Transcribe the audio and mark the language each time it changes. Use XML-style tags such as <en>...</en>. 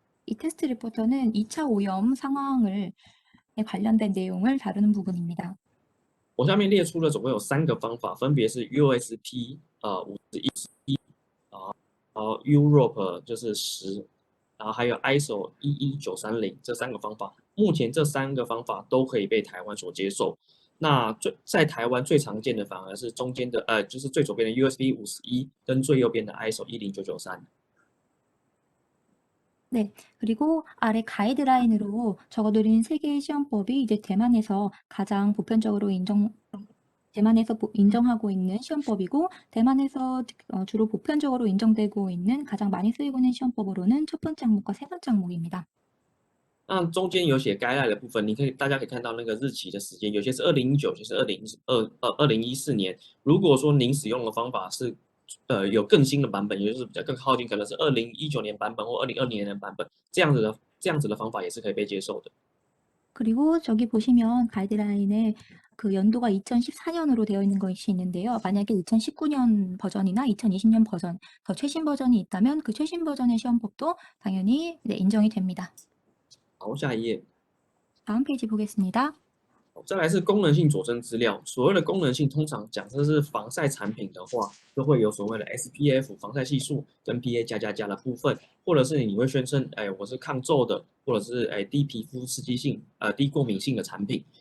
<ko>이 테스트 리포터는 2차 오염 상황에 관련된 내용을 다루는 부분입니다.</ko> <zh>我下面列出了总共有3个方法，分别是 USP 51Europe 就是10，然后还有 ISO 11930这3个方法。目前这3个方法都可以被台湾所接受。那在台湾最常见的反而是中间的就是最左边的 USB 51跟最右边的 ISO 10993。</zh> <ko>네, 그리고 아래 가이드라인으로 적어드린 3개의 시험법이 이제 대만에서 가장 보편적으로 대만에서 인정하고 있는 시험법이고 대만에서 주로 보편적으로 인정되고 있는 가장 많이 쓰이고 있는 시험법으로는 첫 번째 항목과 세 번째 항목입니다.</ko> <zh>那中间有写 guideline 的部分，大家可以看到那个日期的时间，有些是2019，有些是2014年。如果说您使用的方法是有更新的版本，也就是比较更靠近，可能是2019年版本或2020年的版本，这样子的方法也是可以被接受的。</zh> <ko>그리고 저기 보시면 가이드라인에 그 연도가 2014년으로 되어 있는 것이 있는데요. 만약에 2019년 버전이나 2020년 버전, 더 최신 버전이 있다면 그 최신 버전의 시험법도 당연히 인정이 됩니다.</ko> <zh>好，下一页。</zh> <ko>다음 페이지 보겠습니다.</ko> <zh>再来是功能性佐证资料。所谓的功能性，通常讲这是防晒产品的话，都会有所谓的 SPF 防晒系数跟 PA+++ 的部分，或者是你会宣称，我是抗皱的，或者是低皮肤刺激性、低过敏性的产品。</zh>